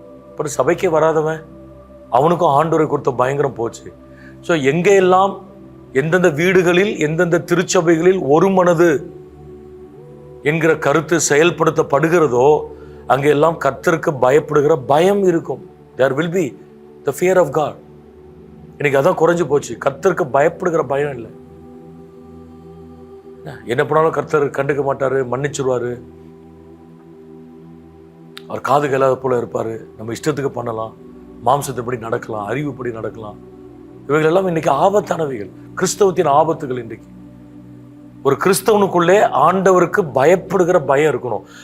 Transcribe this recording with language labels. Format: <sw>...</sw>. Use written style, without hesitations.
<ta>அப்புறம் சபைக்கே வராதவன், அவனுக்கும் ஆண்டவரை கொடுத்த பயங்கரம் போச்சு. ஸோ எங்கெல்லாம் எந்தெந்த வீடுகளில் எந்தெந்த திருச்சபைகளில் ஒரு மனது என்கிற கருத்து செயல்படுத்தப்படுகிறதோ அங்கெல்லாம் கர்த்தருக்கு பயப்படுகிற பயம் இருக்கும்.</ta> <en>There will be the fear of God.</en> <ta>இன்னைக்கு அதான் குறைஞ்சு போச்சு. கர்த்தருக்கு பயப்படுகிற பயம் இல்லை. என்ன பண்ணாலும் கர்த்தர் கண்டுக்க மாட்டாரு, மன்னிச்சிருவாரு, அவர் காது கேளாத போல இருப்பாரு, நம்ம இஷ்டத்துக்கு பண்ணலாம், மாம்சத்தைப்படி நடக்கலாம், அறிவுப்படி நடக்கலாம். இவைகள் எல்லாம் இன்னைக்கு ஆபத்தானவைகள், கிறிஸ்தவத்தின் ஆபத்துகள். இன்றைக்கு ஒரு கிறிஸ்தவனுக்குள்ளே ஆண்டவருக்கு பயப்படுகிற பயம் இருக்கணும்.</ta>